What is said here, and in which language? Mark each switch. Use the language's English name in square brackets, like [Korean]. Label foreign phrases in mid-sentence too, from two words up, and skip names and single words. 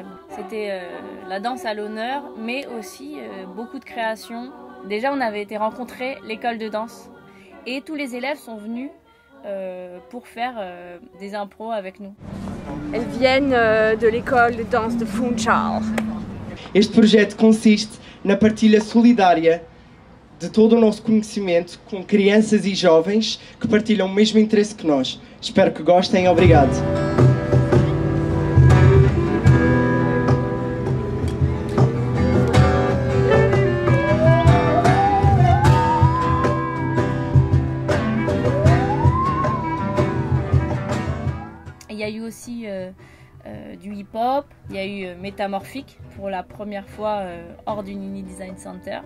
[French] C'était la danse à l'honneur, mais aussi beaucoup de créations. Déjà, on avait été rencontrer l'école de danse et tous les élèves sont venus pour faire des impros avec nous. Elles viennent de l'école de danse de Funchal. [Portuguese] Este projeto consiste na partilha solidária de todo o nosso conhecimento com crianças e jovens que partilham o mesmo interesse que nós. Espero que gostem. Obrigado. [French] Il y a eu aussi du hip-hop, il y a eu Métamorphique pour la première fois hors du Nini Design Center.